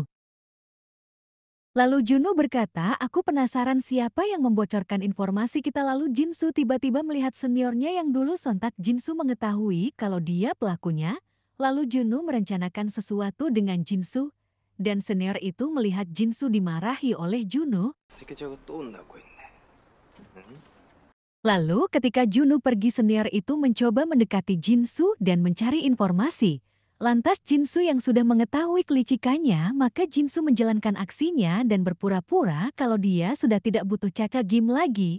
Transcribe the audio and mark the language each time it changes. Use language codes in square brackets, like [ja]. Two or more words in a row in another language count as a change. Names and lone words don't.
[id] Lalu Juno berkata, aku penasaran siapa yang membocorkan informasi kita. Lalu Jinsu tiba-tiba melihat seniornya yang dulu. Sontak Jinsu mengetahui kalau dia pelakunya. Lalu Juno merencanakan sesuatu dengan Jinsu. Dan senior itu melihat Jinsu dimarahi oleh Juno. [ko] 세계적으로 또 온다고 했네. [id] Lalu ketika Juno pergi senior itu mencoba mendekati Jinsu dan mencari informasi. Lantas Jinsu yang sudah mengetahui kelicikannya, maka Jinsu menjalankan aksinya dan berpura-pura kalau dia sudah tidak butuh CK Game lagi.